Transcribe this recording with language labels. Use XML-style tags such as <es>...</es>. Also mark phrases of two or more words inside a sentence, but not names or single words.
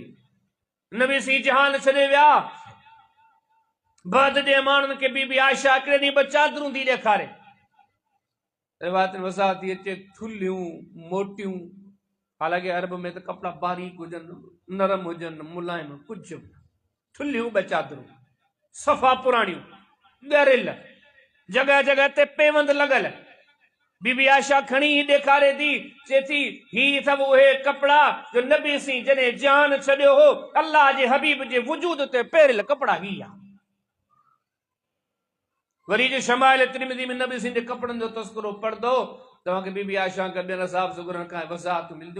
<sd>नबी सी जहान छॾे विया, बाद जे माण्हुनि खे बीबी आयशा हिकिड़े ॾींहुं ॿ चादरूं थी ॾेखारे, रिवायतुनि वसा थी अचे थुलियूं मोटियूं, हालांकि अरब में त कपिड़ा बारीक हुजनि, नरम हुजनि, मुलायम, कुझु थुलियूं ॿ चादरूं सफ़ा पुराणियूं ॻरियल, जगह जगह ते पेवंद लॻल। बीबी आयशा खणी ॾेखारे थी, चए थी ही अथव उहे कपिड़ा जो नबी सी जॾहिं जान छॾियो हो, अल्लाह जे हबीब जे वजूद ते पहिरियल कपिड़ा ही आहे। वरी जो शमाइल तिरमिज़ी में नबी सिंह जे कपड़नि जो तस्करो पढ़ंदो, तव्हांखे बीबी आयशा खां ॿियनि असहाब सुगरनि खां वज़ाहत मिलंदियूं।</sd>